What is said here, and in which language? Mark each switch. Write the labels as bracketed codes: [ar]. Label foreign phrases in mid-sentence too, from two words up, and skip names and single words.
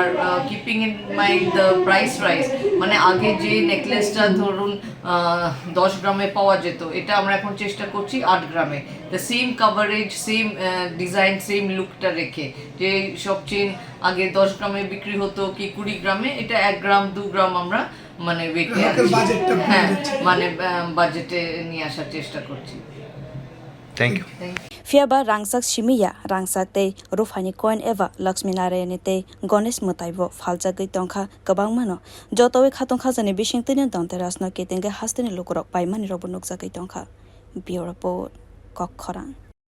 [en] keeping in mind the price rise [bn] মানে আগে যে নেকলেসটা ধরুন 10 গ্রামে পাওয়া যেত এটা আমরা এখন চেষ্টা করছি 8 গ্রামে [en] the same coverage same design same look [bn] রেখে যে সব চেন আগে 10 গ্রামে বিক্রি হতো কি 20 গ্রামে এটা 1 গ্রাম 2 গ্রাম আমরা মানে ওয়েটে হ্যাঁ মানে বাজেটে নিয়ে আসার চেষ্টা করছি [en] thank you [trp] Fiaba rangchak simiya rangchak tei rufani coin eva Lakshmi Narayani tei Ganesh mutaibo phaljagwi tongkha kabang mano jotowi khatong khajani bisingtini Dhanterash no kitingwi hasteni lokorok paimani robo nukjagwi tongkha bureau report Kokkhorang